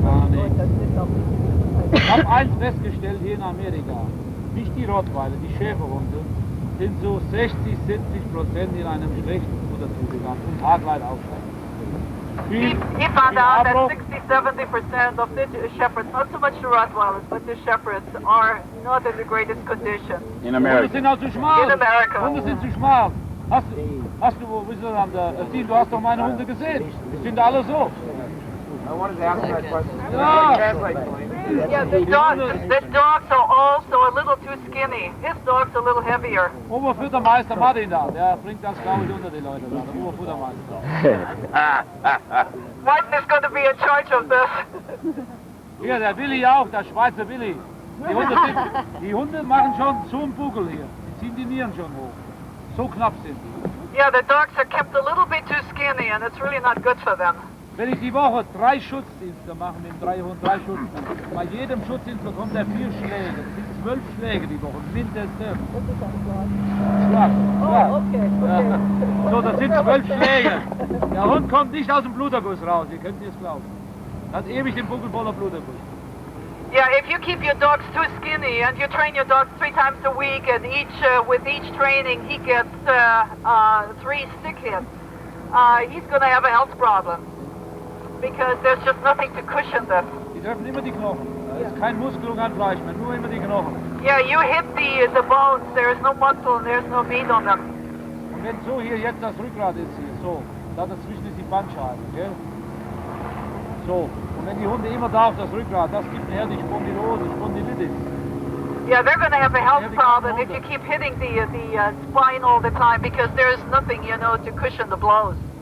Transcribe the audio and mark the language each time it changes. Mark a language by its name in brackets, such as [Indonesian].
[German] Und das ist auch nicht die Gesundheit. Ich habe eins festgestellt hier in Amerika, nicht die Rottweiler, die Schäferhunde, sind so 60-70% in einem schlechten Futterzustand und argweit aufsteigen. [English] He found out that 60-70% of the shepherds, not so much the Rottweilers, but the shepherds are not in the greatest condition. In America. [German] Hunde sind auch zu schmal. [English] In America. [German] Hunde sind zu schmal. Hast du, wo bist du an der, Steve, du hast doch meine Hunde gesehen. Die sind alle so. [English] I wanted to ask that question. [German] Ja. [English] Translate for me. Yeah, the dogs are also a little too skinny. His dog's a little heavier. [German] Oberfuttermeister Martin da, der bringt das, glaube ich, unter die Leute da, der Oberfuttermeister. [English] Martin is going to be in charge of this. [German] Hier, der Willi auch, der Schweizer Willi. Die Hunde machen schon so einen Buckel hier. Die ziehen die Nieren schon hoch. So knapp sind die. [English] Yeah, the dogs are kept a little bit too skinny, and it's really not good for them. [German] Wenn ich die Woche 3 Schutzdienste mache mit 3 Schutzdiensten, bei jedem Schutzdienst bekommt er 4 Schläge. Das sind 12 Schläge die Woche, mindestens. Schlag. [English] Oh, okay. [German] Ja. So, das sind 12 Schläge. Der Hund kommt nicht aus dem Bluterguss raus, ihr könnt es glauben. Er hat ewig den Buckel voller Bluterguss. [English] Yeah, if you keep your dogs too skinny and you train your dogs 3 times a week, and with each training he gets 3 stick hits, he's going to have a health problem because there's just nothing to cushion this. [German] Die treffen immer die Knochen. Da ist kein Muskel und kein Fleisch mehr, nur immer die Knochen. [English] Yeah, you hit the bones, there's no muscle and there's no meat on them. [German] Und wenn so hier jetzt das Rückgrat ist, hier, so, da dazwischen ist die Bandscheibe, gell? So, und wenn die Hunde immer da auf das Rückgrat, das gibt nachher die Spondylose, Spondylitis. [English] Yeah, they're going to have a health problem if you keep hitting the spine all the time because there's nothing, to cushion the blows.